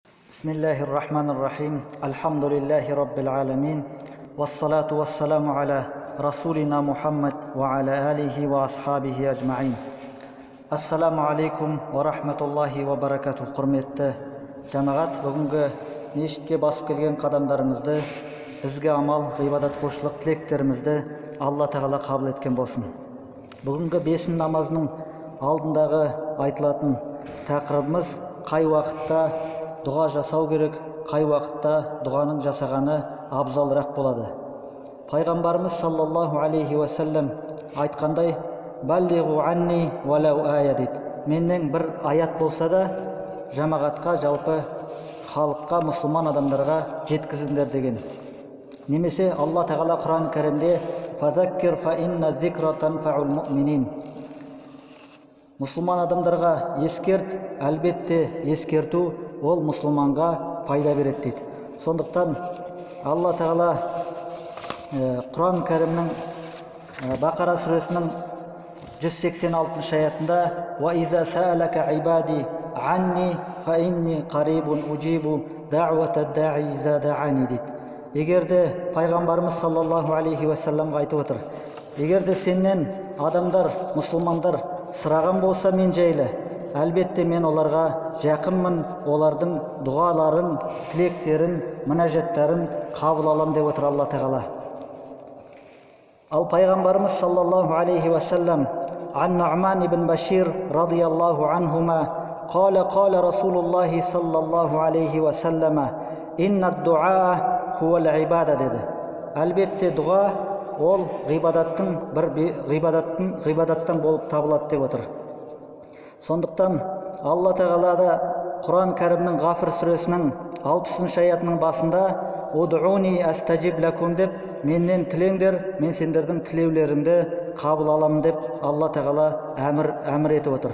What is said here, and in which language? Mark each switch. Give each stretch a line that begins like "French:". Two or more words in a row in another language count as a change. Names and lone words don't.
Arabic: بسم الله الرحمن الرحيم. الحمد لله رب العالمين. والصلاة والسلام على رسولنا محمد وعلى آله وأصحابه أجمعين. السلام عليكم ورحمة الله وبركاته.
Kazakh: Құрметті жамағат, бүгінгі мешітке басып келген қадамдарымызды, ізгі амал, ғибадат құлшылық тілектерімізді Алла тағала қабыл еткен болсын. Бүгінгі бесін намазының алдындағы айтылатын тақырыбымыз қай уақытта дұға жасау керек, қай уақытта дұғаның жасағаны абзалырақ болады. Пайғамбарымыз
Arabic: صلى الله عليه وسلم
Kazakh: айтқандай:
Arabic: «بلغوا عني ولو آية»
Kazakh: дейді. Менен бір аят болса да жамағатқа, жалпы халыққа, мұсылман адамдарға жеткізіңдер деген. Немесе Алла тағала Құран кәрімде
Arabic: «فذكر فإن الذكرى تنفع المؤمنين».
Kazakh: Мұсылман адамдарға ескерт, әлбетте ескерту ол мұсылманға пайда береді дейді. Сондықтан Алла тағала Құран кәрімнің Бақара сүресінің 186 аятында
Arabic: «وإذا سألك عبادي عني فإني قريب أجيب دعوة الداع إذا دعان»
Kazakh: дейді. Егерде пайғамбарымыз
Arabic: صلى الله عليه وسلم
Kazakh: айтып отыр: егерде сенен адамдар, мұсылмандар сұраған болса мен жайлы, әлбетте мен оларға жақынмын, олардың дұғаларын, тілектерін, мұнажаттарын қабыл алам деп отыр Алла тағала. Ал пайғамбарымыз
Arabic: صلى الله عليه وسلم عن النعمان بن بشير رضي الله عنهما قال رسول الله صلى الله عليه وسلم إن الدعاء هو العبادة деді.
Kazakh: Әлбетте дұға ол ғибадаттан болып табылады деп отыр. Сондықтан Алла тағала да Құран кәрімнің Ғафир сүресінің 60 аятының басында
Arabic: «ادعوني أستجب لكم»
Kazakh: деп, менен тілеңдер, мен сендердің тілеулеріңді қабыл аламын деп Алла тағала әмір етіп отыр.